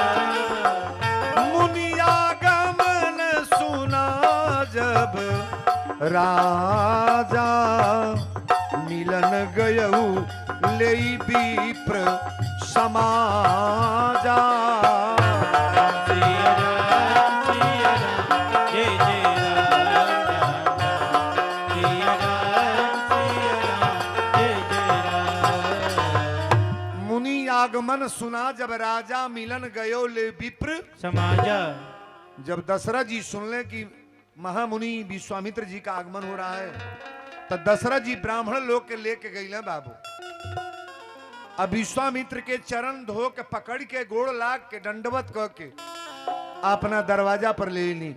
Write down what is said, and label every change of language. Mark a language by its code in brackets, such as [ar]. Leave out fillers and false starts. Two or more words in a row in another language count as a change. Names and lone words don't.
[awa] मुनिया गमन सुना जब राजा, मिलन गयऊ ले विप्र समाजा। सिया राम जय जय राम राम। सिया राम जय जय राम। मुनि आगमन सुना जब राजा, मिलन गयो ले विप्र। समाजा। [bho] जब दशरथ जी सुन ले कि महामुनि विश्वामित्र जी का आगमन हो रहा है, तो दशरथ जी ब्राह्मण लोग के लेके गए बाबू। अब विश्वामित्र के चरण धो के पकड़ के गोड़ लाग के दंडवत कह के अपना दरवाजा पर ले ली।